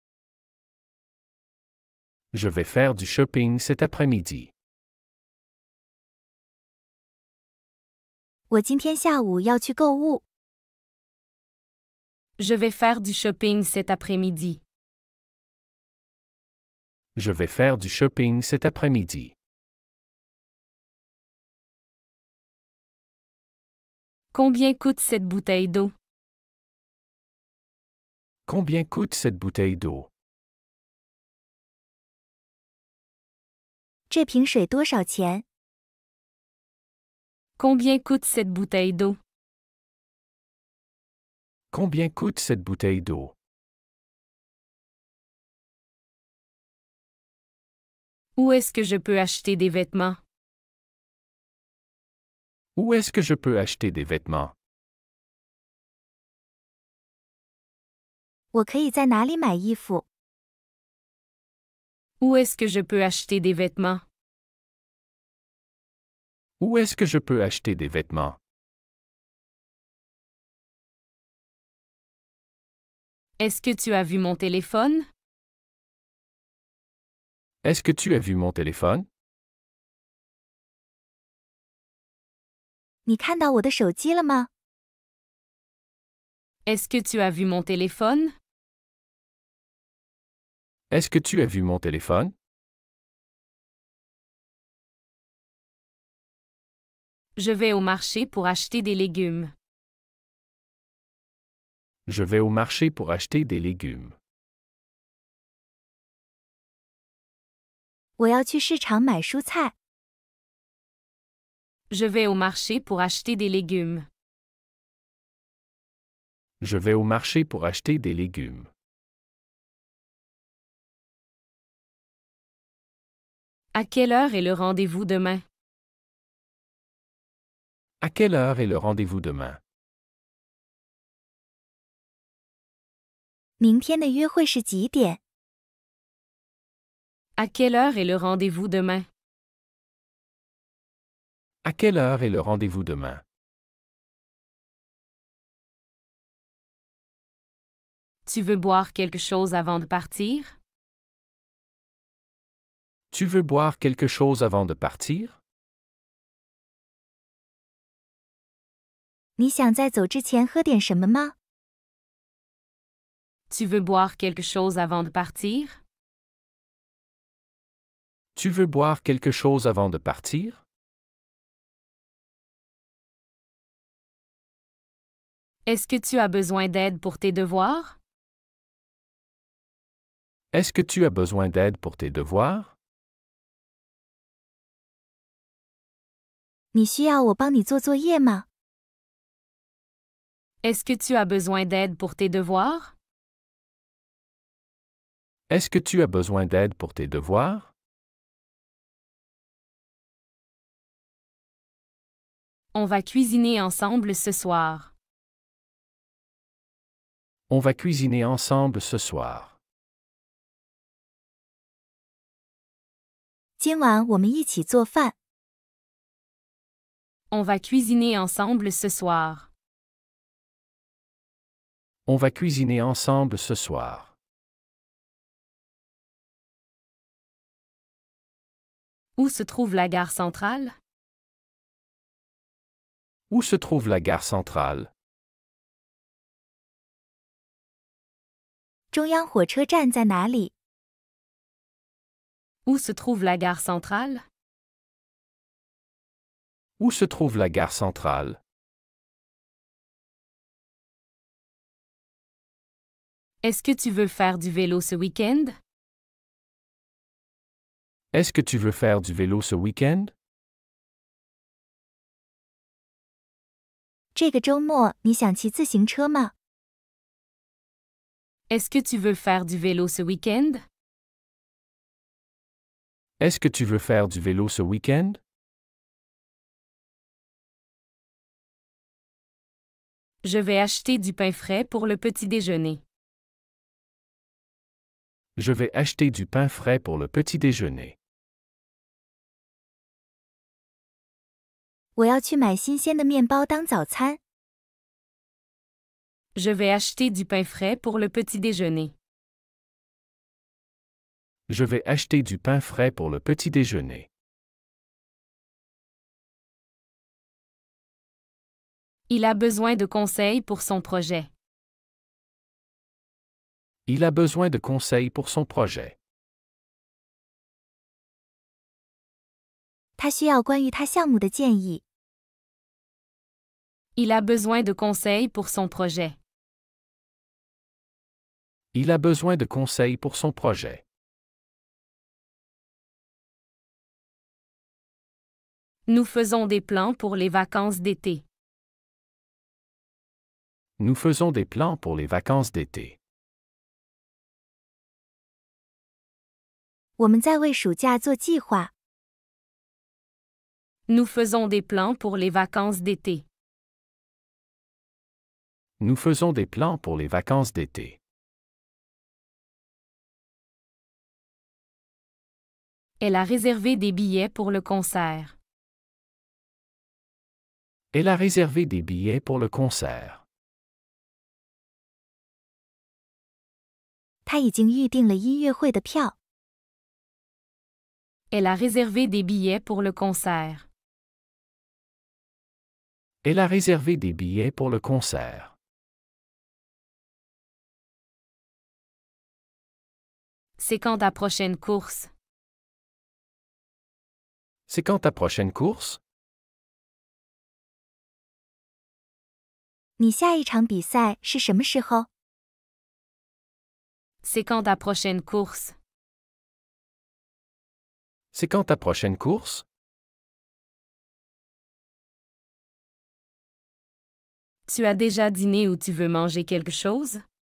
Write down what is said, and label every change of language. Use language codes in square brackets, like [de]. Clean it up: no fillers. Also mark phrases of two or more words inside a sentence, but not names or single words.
[fr] Je vais faire du shopping cet après-midi. [zh] 我今天下午要去购物。 [fr] Je vais faire du shopping cet après-midi. Je vais faire du shopping cet après-midi. Combien coûte cette bouteille d'eau? Combien coûte cette bouteille d'eau? [zh] 这瓶水多少钱？ [fr] Combien coûte cette bouteille d'eau? Combien coûte cette bouteille d'eau? Où est-ce que je peux acheter des vêtements? Où est-ce que je peux acheter des vêtements? [zh] 我可以在哪里买衣服？ [fr] Où est-ce que je peux acheter des vêtements? Où est-ce que je peux acheter des vêtements? Est-ce que tu as vu mon téléphone? Est-ce que tu as vu mon téléphone? [zh] 你看到我的手机了吗？ [fr] Est-ce que tu as vu mon téléphone? Est-ce que tu as vu mon téléphone? Je vais au marché pour acheter des légumes. Je vais au marché pour acheter des légumes. [zh] 我要去市场买蔬菜。 [fr] Je vais au marché pour acheter des légumes. Je vais au marché pour acheter des légumes. À quelle heure est le rendez-vous demain? À quelle heure est le rendez-vous demain? [zh] 明天的约会是几点？ [fr] À quelle heure est le rendez-vous demain? À quelle heure est le rendez-vous demain? Tu veux boire quelque chose avant de partir? Tu veux boire quelque chose avant de partir? [zh] 你想在走之前喝点什么吗？ [fr] Tu veux boire quelque chose avant de partir? Tu veux boire quelque chose avant de partir? Est-ce que tu as besoin d'aide pour tes devoirs? Est-ce que tu as besoin d'aide pour tes devoirs? [zh] 你需要我帮你做作业吗？ [fr] Est-ce que tu as besoin d'aide pour tes devoirs? Est-ce que tu as besoin d'aide pour tes devoirs? On va cuisiner ensemble ce soir. On va cuisiner ensemble ce soir. [zh] 今晚我们一起做饭。 [fr] On va cuisiner ensemble ce soir. On va cuisiner ensemble ce soir. Où se trouve la gare centrale? Où se trouve la gare centrale? [zh] 中央火车站在哪里？ [fr] Où se trouve la gare centrale? Où se trouve la gare centrale? Est-ce que tu veux faire du vélo ce week-end? Est-ce que tu veux faire du vélo ce week-end? [zh] 这个周末你想骑自行车吗？ [fr] Est-ce que tu veux faire du vélo ce week-end? Est-ce que tu veux faire du vélo ce week-end? Je vais acheter du pain frais pour le petit déjeuner. Je vais acheter du pain frais pour le petit déjeuner. [zh] 我要去买新鲜的面包当早餐。 [fr] Je vais acheter du pain frais pour le petit déjeuner. Je vais acheter du pain frais pour le petit déjeuner. Il a besoin de conseils pour son projet. Il a besoin de conseils pour son projet. [zh] 他需要关于他项目的建议。 [fr] Il a besoin de conseils pour son projet. Il a besoin de conseils pour son projet. Nous faisons des plans pour les vacances d'été. Nous faisons des plans pour les vacances d'été. [zh] 我们在为暑假做计划。 [fr] Nous faisons des plans pour les vacances d'été. Nous faisons des plans pour les vacances d'été. Elle a réservé des billets pour le concert. Elle a réservé des billets pour le concert. [zh] 他已经预定了音乐会的票。 [fr] Elle a réservé des billets pour le concert. Elle a réservé des billets pour le concert. C'est quand ta prochaine course? C'est quand ta prochaine course? [zh] 你下一场比赛是什么时候？ [fr] C'est quand ta prochaine course? C'est quand ta prochaine course? Tu as déjà dîné ou tu veux manger quelque chose?